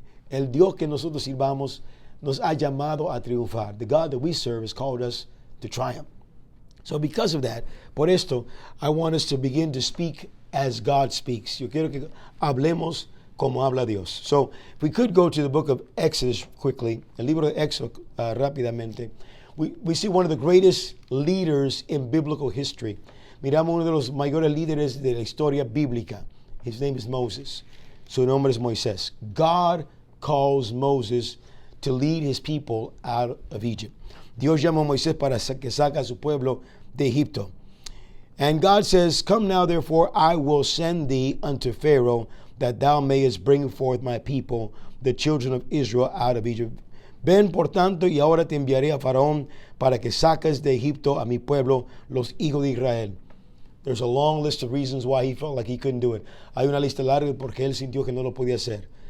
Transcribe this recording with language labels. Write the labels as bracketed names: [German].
[Spanish] El Dios que nosotros sirvamos nos ha llamado a triunfar. [English] The God that we serve has called us to triumph. So because of that, [Spanish] por esto, [English] I want us to begin to speak as God speaks. [Spanish] Yo quiero que hablemos como habla Dios. [English] So, if we could go to the book of Exodus quickly, [Spanish] el libro de Éxodo rápidamente, [English] we see one of the greatest leaders in biblical history. [Spanish] Miramos uno de los mayores líderes de la historia bíblica. [English] His name is Moses. [Spanish] Su nombre es Moisés. [English] God calls Moses to lead his people out of Egypt. [Spanish] Dios llama a Moisés para que saque a su pueblo de Egipto. [English] And God says, come now, therefore, I will send thee unto Pharaoh, that thou mayest bring forth my people, the children of Israel, out of Egypt. [Spanish] Ven, por tanto, y ahora te enviaré a Faraón para que saques de Egipto a mi pueblo, los hijos de Israel. [English] There's a long list of reasons why he felt like he couldn't do it. [Spanish] Hay una lista larga porque él sintió que no lo podía hacer.